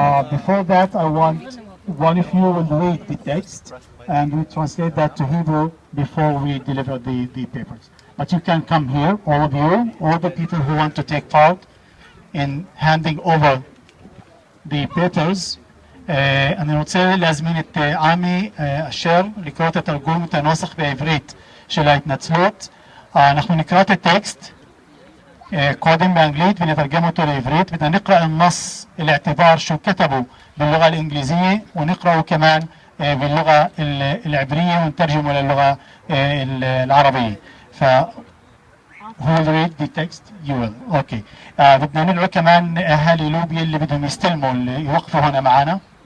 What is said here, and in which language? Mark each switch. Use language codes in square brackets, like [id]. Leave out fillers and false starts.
[en] Before that, I want one of you will read the text and we translate that to Hebrew before we deliver the papers. But you can come here, all of you, all the people who want to take part in handing over the papers. [he] אני רוצה להזמין את עמי אשר לקרוא את התרגום, את הנוסח בעברית של ההתנצלות. אנחנו נקרא את הטקסט קודם באנגלית ונתרגם אותו לעברית. [ar] بدنا نقرأ النص الاعتذار شو كتبه باللغة الإنجليزية ونقرأه كمان باللغة العبرية ونترجمه للغة العربية. [en] ف who will read the text? You will. Okay. [ar] بدنا ندعو كمان أهالي لوبيا اللي بدهم يستلموا اللي يوقفوا هنا معنا.